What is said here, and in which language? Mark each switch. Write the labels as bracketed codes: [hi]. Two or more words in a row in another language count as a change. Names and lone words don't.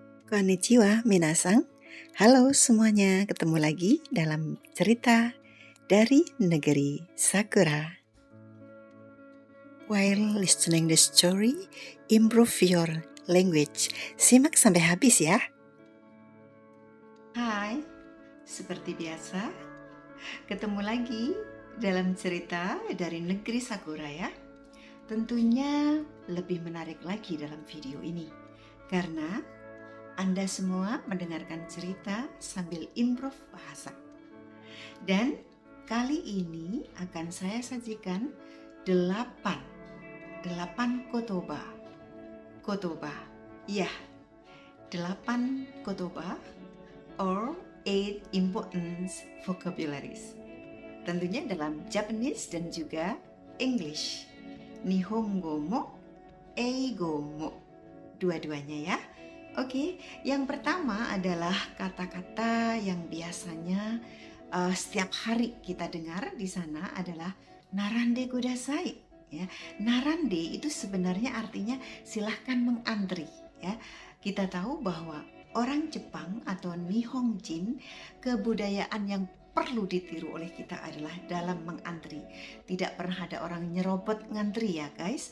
[ja] こんにちは、皆さん. [id] Halo semuanya, ketemu lagi dalam cerita dari negeri Sakura. [en] While listening the story, improve your language. [id] Simak sampai habis ya. Hai, seperti biasa, ketemu lagi dalam cerita dari negeri Sakura ya. Tentunya lebih menarik lagi dalam video ini, karena Anda semua mendengarkan cerita sambil improve bahasa. Dan kali ini akan saya sajikan 8 kotoba. [en] Ya, 8 kotoba or 8 important vocabularies. [id] Tentunya dalam Japanese dan juga English. [ja] 日本語も、英語も. [id] Dua-duanya ya. Oke, yang pertama adalah kata-kata yang biasanya setiap hari kita dengar di sana adalah [ja] 並んでください. [id] Ya, narande itu sebenarnya artinya silahkan mengantri. Ya, kita tahu bahwa orang Jepang atau Nihongjin, kebudayaan yang perlu ditiru oleh kita adalah dalam mengantri. Tidak pernah ada orang nyerobot ngantri ya guys.